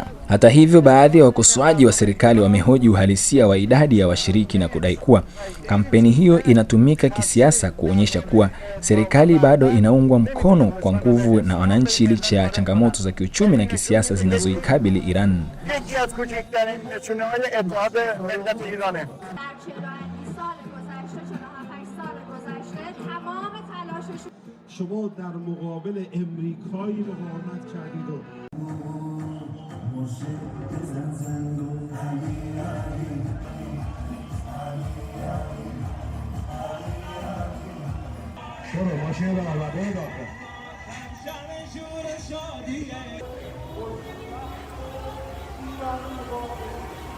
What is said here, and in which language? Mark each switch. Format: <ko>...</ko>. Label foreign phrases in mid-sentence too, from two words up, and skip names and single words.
<sw>Hata hivyo, baadhi ya wakosoaji wa serikali wamehoji uhalisia wa idadi ya washiriki na kudai kuwa kampeni hiyo inatumika kisiasa kuonyesha kuwa serikali bado inaungwa mkono kwa nguvu na wananchi licha ya changamoto za kiuchumi na kisiasa zinazoikabili Iran.</sw> <fa>شما در مقابل امریکایی مقاومت کردید و شروع ماشین رو آماده داخل</fa>